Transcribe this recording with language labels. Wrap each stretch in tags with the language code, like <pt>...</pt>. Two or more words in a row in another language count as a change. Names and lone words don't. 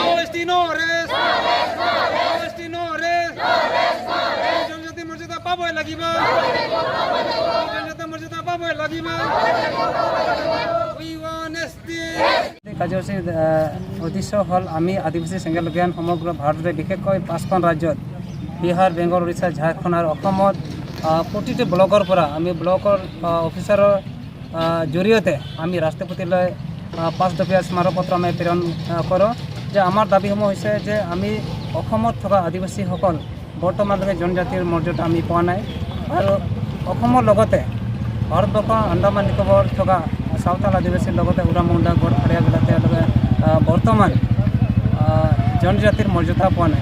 <en>OST no arrest. OST no arrest.</en> <as>জনজাতি মর্যাদা পাবই লাগিব। জনজাতি মর্যাদা পাবই লাগিব।</as> <en>We want justice.</en> <as>কাৰ্যসূচীৰ উদ্দেশ্য হ'ল আমি আদিবাসী চেঙেল অভিযান সমগ্ৰ ভাৰততে বিশেষকৈ 5খন ৰাজ্যত বিহাৰ, বেংগল, উৰিষ্যা, ঝাৰখণ্ড আৰু অসমত প্ৰতিটো ব্লকৰ পৰা আমি ব্লকৰ অফিচাৰৰ জৰিয়তে আমি ৰাষ্ট্ৰপতিলৈ 5 দফীয়া স্মাৰকপত্ৰ আমি প্ৰেৰণ কৰোঁ যে আমাৰ দাবীসমূহ হৈছে যে আমি অসমত থকা আদিবাসীসকল বৰ্তমানলৈকে জনজাতিৰ মৰ্যাদা আমি পোৱা নাই আৰু অসমৰ লগতে ভাৰতবৰ্ষৰ আন্দামান নিকোবৰ থকা সাঁওতাল আদিবাসীৰ লগতে উৰামুণ্ডা গোৱালপাৰীয়াবিলাক তেওঁলোকে বৰ্তমান জনজাতিৰ মৰ্যাদা পোৱা নাই।</as>